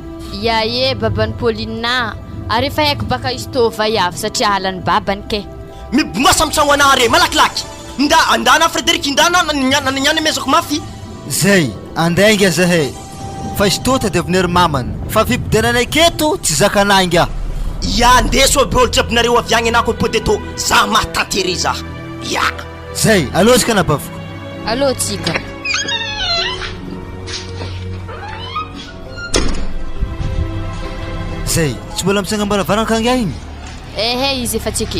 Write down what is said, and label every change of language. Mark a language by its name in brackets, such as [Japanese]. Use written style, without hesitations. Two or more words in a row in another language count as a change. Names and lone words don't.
[Malagasy] iae babany Pauline ary efa haiko baka izy tô vaiavy satria halany babany ke mibongoasa amin'ny tragno anahy are malakilaky andana Frédéric indana nananiany mezako mafy zay andainga zahay fa izy tô tady avinery mamany fa fipidenanay keto tsy zakanay inga ya ndeso be olo jiaby nareo avy agny anako poteto za mahatatery za ya zay alozika anabaviko allo tsika zay tsy mbola mitsangambaravarankanga igny ehe izy efa tsike